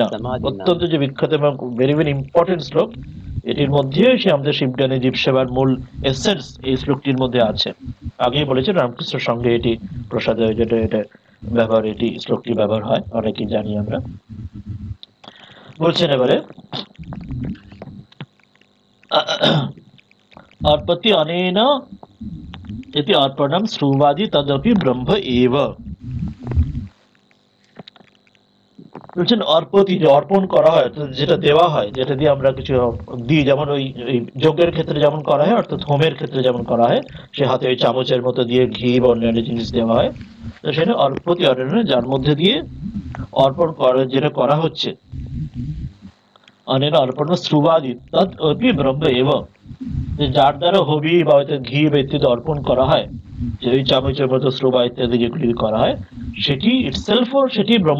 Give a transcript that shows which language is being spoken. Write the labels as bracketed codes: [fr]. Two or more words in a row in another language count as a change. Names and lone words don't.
[bn] অত্যন্ত যে বিখ্যাত এবং [en] very very important [bn] শ্লোক, এটির মধ্যে সে আমাদের শিবজ্ঞানী জীব সেবার মূল এসেন্স এই শ্লোকটির মধ্যে আছে। আগেই বলেছেন রামকৃষ্ণের সঙ্গে এটি প্রসাদে যেটা এটা ব্যবহার, এটি শ্লোকটি ব্যবহার হয়, অনেকেই জানি আমরা। বলছেন এবারে [sa] अर्पति अनेन इति अर्पणम श्रुवादि तदपि ब्रह्म एव। [bn] বলছেন অর্পতি, যে অর্পণ করা হয়, যেটা দেওয়া হয়, যেটা দিয়ে আমরা কিছু দিই, যেমন ওই যজ্ঞের ক্ষেত্রে যেমন করা হয়, অর্থাৎ হোমের ক্ষেত্রে যেমন করা হয়, সে হাতে ওই চামচের মতো দিয়ে ঘি বা অন্যান্য জিনিস দেওয়া হয়, তো সেটা [sa] অর্পতি অনেন, [bn] যার মধ্যে দিয়ে অর্পণ করা, যেটা করা হচ্ছে, [sa] অনেন অর্পণ শ্রুবাদি তদ অপি ব্রহ্ম এব, [bn] যে যার দ্বারা হবি বা হয়তো ঘি বা ইত্যাদি অর্পণ করা হয়, যে ওই চামচের মতো শ্রুবা ইত্যাদি যেগুলি করা হয়, সেটি ইটসেলফ সেটি ব্রহ্ম।